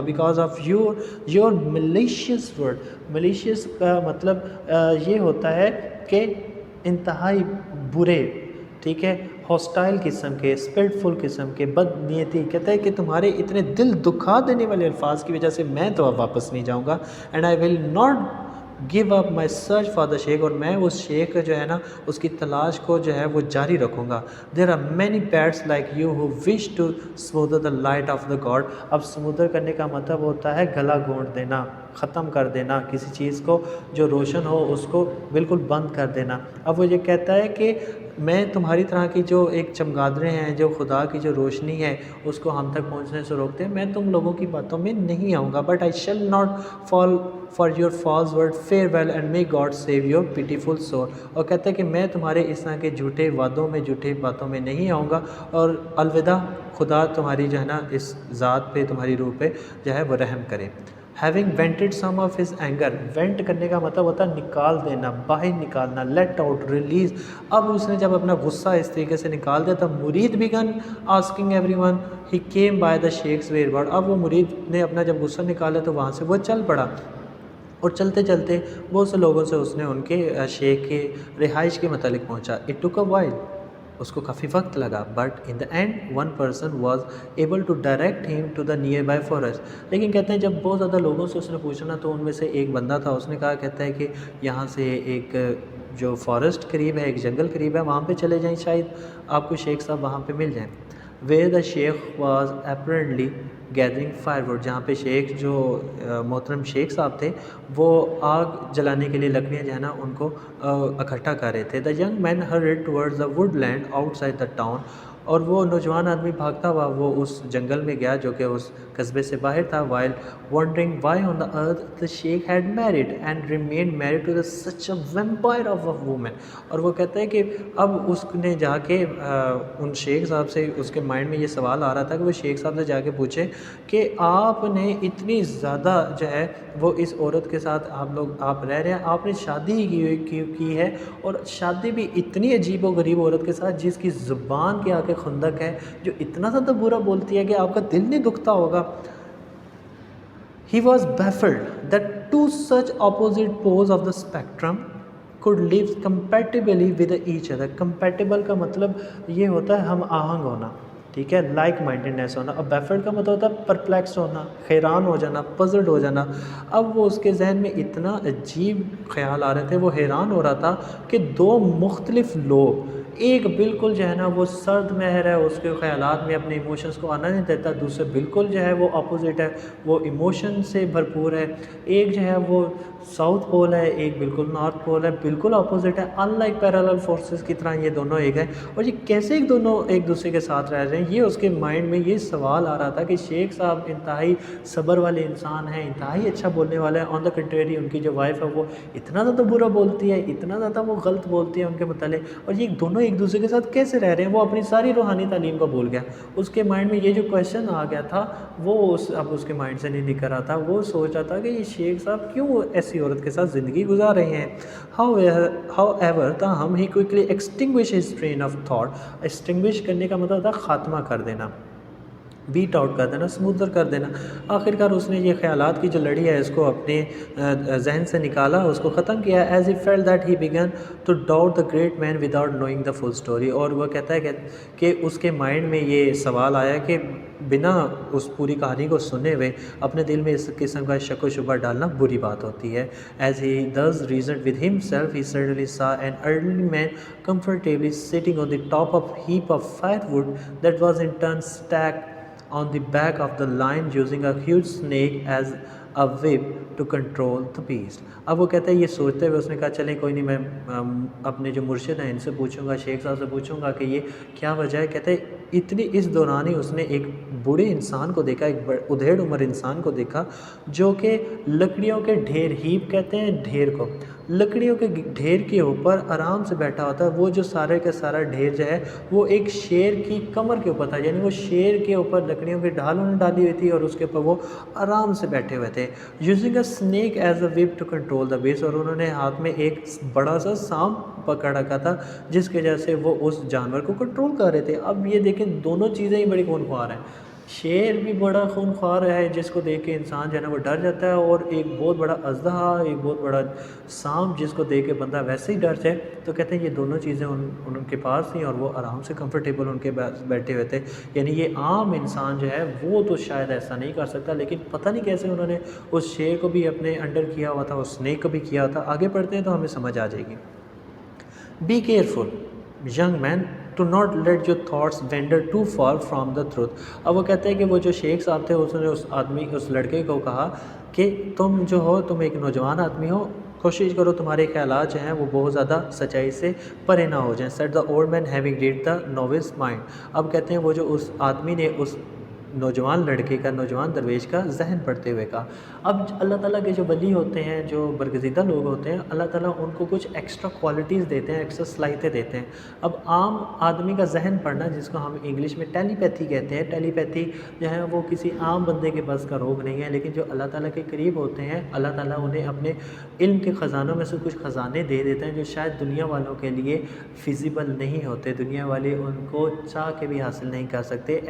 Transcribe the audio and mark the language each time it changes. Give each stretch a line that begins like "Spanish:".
English: Because of your malicious word.
Urdu: Malicious کا مطلب یہ ہوتا ہے کہ انتہائی برے، ٹھیک ہے، ہاسٹائل قسم کے، اسپیٹفل قسم کے، بد نیتی. کہتا ہے کہ تمہارے اتنے دل دکھا دینے والے الفاظ کی وجہ سے میں تو اب واپس نہیں جاؤں گا.
English: And I will not give up my search for the sheikh.
Urdu: اور میں اس شیخ جو ہے نا اس کی تلاش کو جو ہے وہ جاری رکھوں گا.
English: There are many pets like you who wish to smother the light of the god.
Urdu: اب سمودر کرنے کا مطلب ہوتا ہے گلا گھونٹ دینا، ختم کر دینا کسی چیز کو جو روشن ہو، اس کو بالکل بند کر دینا. اب وہ یہ کہتا ہے کہ میں تمہاری طرح کی جو ایک چمگادڑیں ہیں، جو خدا کی جو روشنی ہے اس کو ہم تک پہنچنے سے روکتے ہیں، میں تم لوگوں کی باتوں میں نہیں آؤں گا.
English: But I shall not fall for your false word. Farewell and may God save your pitiful soul.
Urdu: اور کہتا ہے کہ میں تمہارے اس طرح کے جھوٹے وعدوں میں، جھوٹے باتوں میں نہیں آؤں گا. اور الوداع، خدا تمہاری جو ہے نا اس ذات پہ، تمہاری روح پہ جو ہے وہ رحم کرے.
English: having vented some of his anger.
Urdu: Went کرنے کا مطلب ہوتا ہے نکال دینا، باہر نکالنا، لیٹ آؤٹ، ریلیز. اب اس نے جب اپنا غصہ اس طریقے سے نکال دیا تب مرید
English: began asking everyone. he came by the sheikh's whereabouts.
Urdu: اب وہ مرید نے اپنا جب غصہ نکالا تو وہاں سے وہ چل پڑا، اور چلتے چلتے بہت سے لوگوں سے اس نے ان کے شیخ کے رہائش کے متعلق پہنچا.
English: it took a while.
Urdu: اس کو کافی وقت لگا.
English: But in the end one person was able to direct him to the nearby forest.
Urdu: لیکن کہتے ہیں جب بہت زیادہ لوگوں سے اس نے پوچھا نا تو ان میں سے ایک بندہ تھا، اس نے کہا، کہتا ہے کہ یہاں سے ایک جو فارسٹ قریب ہے، ایک جنگل قریب ہے، وہاں پہ چلے جائیں، شاید آپ کو شیخ صاحب وہاں پہ مل جائیں.
English: where the sheikh was apparently gathering firewood,
Urdu: جہاں پہ شیخ جو محترم شیخ صاحب تھے وہ آگ جلانے کے لیے لکڑیاں جو ہے نا ان کو اکٹھا کر رہے تھے.
English: The young man hurried towards the woodland outside the town,
Urdu: اور وہ نوجوان آدمی بھاگتا ہوا وہ اس جنگل میں گیا جو کہ اس قصبے سے باہر تھا.
English: while wondering why on the earth the sheikh had married and remained married to such a vampire of a woman.
Urdu: اور وہ کہتا ہے کہ اب اس نے جا کے ان شیخ صاحب سے اس کے مائنڈ میں یہ سوال آ رہا تھا کہ وہ شیخ صاحب سے جا کے پوچھے کہ آپ نے اتنی زیادہ جو ہے وہ اس عورت کے ساتھ آپ رہ رہے ہیں, آپ نے شادی ہی کی ہے, اور شادی بھی اتنی عجیب و غریب عورت کے ساتھ جس کی زبان کے آگے خندق ہے, جو اتنا زیادہ برا بولتی ہے کہ آپ کا دل نہیں دکھتا ہوگا.
English: He was baffled that two such opposite poles of the spectrum could live compatibly with each other.
Urdu: Compatible کا مطلب یہ ہوتا ہے ہم آہنگ ہونا, ٹھیک ہے, لائک مائنڈنیس ہونا. اور بیفلڈ کا مطلب ہوتا ہے پرپلیکس ہونا, حیران ہو جانا, پزلڈ ہو جانا. اب وہ اس کے ذہن میں اتنا عجیب خیال آ رہے تھے, وہ حیران ہو رہا تھا کہ دو مختلف لوگ, ایک بالکل جو ہے نا وہ سرد مہر ہے, اس کے خیالات میں اپنے ایموشنز کو آنا نہیں دیتا, دوسرے بالکل جو ہے وہ اپوزٹ ہے, وہ ایموشن سے بھرپور ہے. ایک جو ہے وہ ساؤتھ پول ہے, ایک بالکل نارتھ پول ہے, بالکل اپوزٹ ہے, ان لائک پیرالل فورسز کی طرح یہ دونوں ایک ہیں. اور یہ کیسے ایک دونوں ایک دوسرے کے ساتھ رہ رہے ہیں, یہ اس کے مائنڈ میں یہ سوال آ رہا تھا کہ شیخ صاحب انتہائی صبر والے انسان ہیں, انتہائی اچھا بولنے والے ہیں,
English: on the contrary
Urdu: ان کی جو وائف ہے وہ اتنا زیادہ برا بولتی ہے, اتنا زیادہ وہ غلط بولتی ہے ان کے متعلق, اور یہ دونوں ایک دوسرے کے ساتھ کیسے رہ رہے ہیں. وہ اپنی ساری روحانی تعلیم کو بھول گیا. اس کے مائنڈ میں یہ جو کویشچن آ گیا تھا وہ اب اس کے مائنڈ سے نہیں نکل رہا تھا. وہ سوچ رہا تھا کہ یہ شیخ صاحب کیوں ایسی عورت کے ساتھ زندگی گزار رہے ہیں.
English: however تاہم he quickly extinguished his train of thought.
Urdu: extinguish کرنے کا مطلب ہوتا ہے خاتمہ کر دینا, بیٹ آؤٹ کر دینا, سمودر کر دینا. آخرکار اس نے یہ خیالات کی جو لڑی ہے اس کو اپنے ذہن سے نکالا, اس کو ختم کیا.
English: as he felt that he began to doubt the great man without knowing the full story.
Urdu: اور وہ کہتا ہے کہ اس کے مائنڈ میں یہ سوال آیا کہ بنا اس پوری کہانی کو سنے ہوئے اپنے دل میں اس قسم کا شک و شبہ ڈالنا بری بات ہوتی ہے.
English: as he thus reasoned with himself, he suddenly saw an elderly man comfortably sitting on the top of a heap of firewood that was in turn stacked on the back of the line, using a huge snake as a whip to control the beast.
Urdu: اب وہ کہتے ہیں یہ سوچتے ہوئے اس نے کہا چلیں کوئی نہیں, میں اپنے جو مرشد ہیں ان سے پوچھوں گا, شیخ صاحب سے پوچھوں گا کہ یہ کیا وجہ ہے. کہتے ہیں اتنی اس دوران ہی اس نے ایک بوڑھے انسان کو دیکھا, ایک ادھیڑ عمر انسان کو دیکھا جو کہ لکڑیوں کے ڈھیر, ہیپ کہتے ہیں ڈھیر کو, لکڑیوں کے ڈھیر کے اوپر آرام سے بیٹھا ہوتا ہے. وہ جو سارے کا سارا ڈھیر جو ہے وہ ایک شیر کی کمر کے اوپر تھا, یعنی وہ شیر کے اوپر لکڑیوں کی ڈھال انہوں نے ڈالی ہوئی تھی اور اس کے اوپر وہ آرام سے بیٹھے ہوئے تھے.
English: Using a snake as a whip to control the beast.
Urdu: اور انہوں نے ہاتھ میں ایک بڑا سا سانپ پکڑ رکھا تھا جس کی وجہ سے وہ اس جانور کو کنٹرول کر رہے تھے. اب یہ دیکھیں دونوں چیزیں ہی بڑی خون خوار ہیں. شیر بھی بڑا خون خوار ہے جس کو دیکھ کے انسان جو ہے نا وہ ڈر جاتا ہے, اور ایک بہت بڑا اژدہا, ایک بہت بڑا سانپ جس کو دیکھ کے بندہ ویسے ہی ڈر جائے. تو کہتے ہیں یہ دونوں چیزیں ان کے پاس تھیں اور وہ آرام سے کمفرٹیبل ان کے بیٹھے ہوئے تھے. یعنی یہ عام انسان جو ہے وہ تو شاید ایسا نہیں کر سکتا, لیکن پتہ نہیں کیسے انہوں نے اس شیر کو بھی اپنے انڈر کیا ہوا تھا, اس اسنیک کو بھی کیا تھا. آگے پڑھتے ہیں تو ہمیں سمجھ آ جائے گی.
English: Be careful young man to not let your thoughts wander too far from the truth.
Urdu: اب وہ کہتے ہیں کہ وہ جو شیخ صاحب تھے اس نے اس لڑکے کو کہا کہ تم جو ہو, تم ایک نوجوان آدمی ہو, کوشش کرو تمہارے خیالات جو ہیں وہ بہت زیادہ سچائی سے پرے نہ ہو جائیں.
English: said the old man having read the novice mind.
Urdu: اب کہتے ہیں وہ جو اس آدمی نے اس نوجوان لڑکے کا, نوجوان درویش کا ذہن پڑھتے ہوئے کہا. اب اللہ تعالیٰ کے جو ولی ہوتے ہیں, جو برگزیدہ لوگ ہوتے ہیں, اللہ تعالیٰ ان کو کچھ ایکسٹرا کوالٹیز دیتے ہیں, ایکسٹرا صلاحیتیں دیتے ہیں. اب عام آدمی کا ذہن پڑھنا جس کو ہم انگلش میں ٹیلی پیتھی کہتے ہیں, ٹیلی پیتھی جو ہے وہ کسی عام بندے کے بس کا روگ نہیں ہے, لیکن جو اللہ تعالیٰ کے قریب ہوتے ہیں اللہ تعالیٰ انہیں اپنے علم کے خزانوں میں سے کچھ خزانے دے دیتے ہیں جو شاید دنیا والوں کے لیے فیزیبل نہیں ہوتے, دنیا والے ان کو چاہ کے بھی حاصل نہیں کر سکتے.